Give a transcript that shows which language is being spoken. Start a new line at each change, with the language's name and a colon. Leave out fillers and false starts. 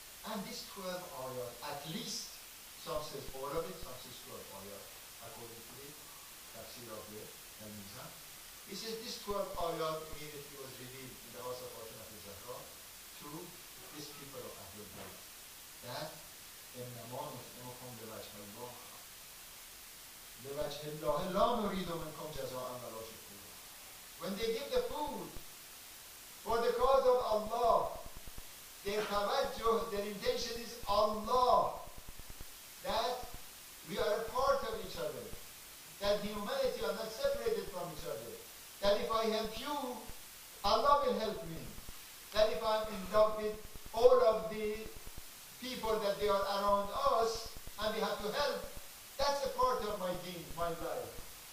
English: And this 12 ayat, at least, some says all of it, some says 12 ayat, according to the tafsir of the Mizan. He says this 12 ayat immediately was revealed in the house of Fatima Zahra to these people of Ahlul Bayt. That
Arabic: إنما نطعمكم لوجه الله لوجه الله لا نريد منكم جزاء ولا شكورا.
English: When they give the food for the cause of Allah, their tawajjuh, their intention is Allah, that we are a part of each other, that humanity are not separated from each other, that if I help you, Allah will help me, that if I'm in love with all of the people that they are around us and we have to help, that's a part of my deen, my life.